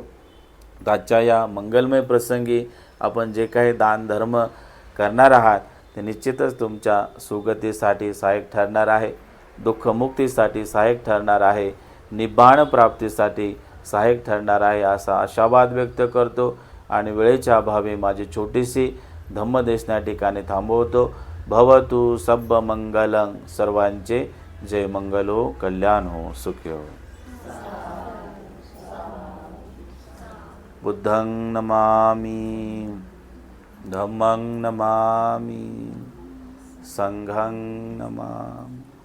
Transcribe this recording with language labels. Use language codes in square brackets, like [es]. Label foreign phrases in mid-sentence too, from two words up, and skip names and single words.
[mr] आजच्या या मंगलमय प्रसंगी आपण जे काही दान धर्म करणार आहात ते निश्चितच तुमच्या सुगतीसाठी सहाय्यक ठरणार आहे, दुःखमुक्तीसाठी सहाय्यक ठरणार आहे, निब्बाण प्राप्तीसाठी सहाय्यक ठरणार आहे असा आशावाद व्यक्त करतो. आणि वेळेच्या अभावी माझी छोटीशी धम्मदेशना ठिकाणी थांबवतो. [pi] भवतु सब मंगलं, [mr] सर्वांचे जय मंगल हो, कल्याण हो, सुखी हो. [pi] बुद्धं नमामि, धम्मं नमामि, संघं नमामि.